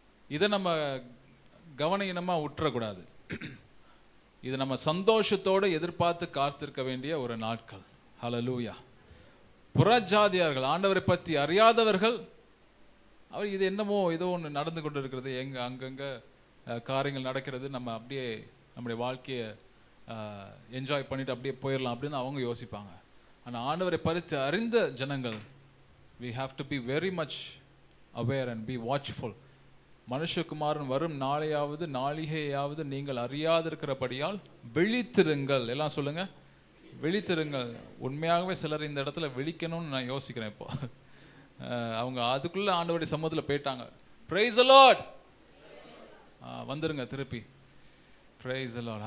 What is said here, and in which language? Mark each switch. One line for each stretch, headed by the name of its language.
Tamil: இதை நம்ம கவனீனமாக விட்டுறக்கூடாது. இது நம்ம சந்தோஷத்தோடு எதிர்பார்த்து காத்திருக்க வேண்டிய ஒரு நாட்கள். ஹல்லேலூயா. புறஜாதியார்கள், ஆண்டவரை பற்றி அறியாதவர்கள், அவர் இது என்னமோ ஏதோ ஒன்று நடந்து கொண்டு இருக்கிறது, அங்கங்கே காரியங்கள் நடக்கிறது, நம்ம அப்படியே நம்முடைய வாழ்க்கையை என்ஜாய் பண்ணிட்டு அப்படியே போயிடலாம் அப்படின்னு அவங்க யோசிப்பாங்க. ஆனால் ஆண்டவரை பறித்து அறிந்த ஜனங்கள்,
English: we have to be very much aware and be watchful.
Tamil: மனுஷகுமாரன் வரும் நாளிகையாவது நீங்கள் அறியாதிருக்கிறபடியால் விழித்திருங்கள். எல்லாம் சொல்லுங்க, விழித்திருங்கள். உண்மையாகவே சிலர் இந்த இடத்துல விழிக்கணும்னு நான் யோசிக்கிறேன். இப்போ அவங்க அதுக்குள்ள ஆண்டவருடைய சமூகத்தில் போயிட்டாங்க.
English: Praise the Lord.
Tamil: வந்துருங்க திருப்பி.
English: Praise the Lord.